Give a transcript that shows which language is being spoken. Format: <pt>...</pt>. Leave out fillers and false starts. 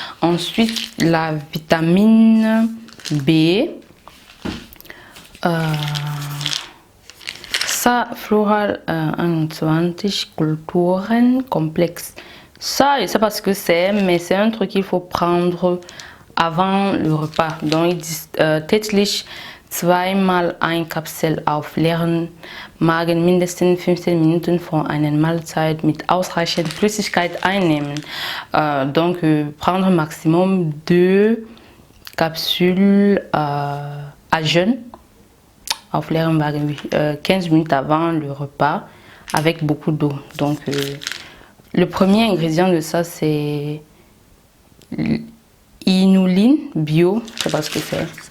<fr>Ensuite, la vitamine B. Ça, Floral 21 Kulturen Komplex. Ça, je ne sais pas ce que c'est, mais c'est un truc qu'il faut prendre avant le repas. Donc, ils disent</fr> <de>täglich 2-mal ein Kapsel auf leeren Magen mindestens 15 Minuten vor einer Mahlzeit mit ausreichend Flüssigkeit einnehmen.</de> <fr>Donc, prendre maximum 2 capsules à jeûne,</fr> <de>auf leeren Magen,</de> <fr>15 minutes avant le repas, avec beaucoup d'eau. Donc, le premier ingrédient de ça, c'est inuline bio, je ne sais pas ce que c'est.</fr>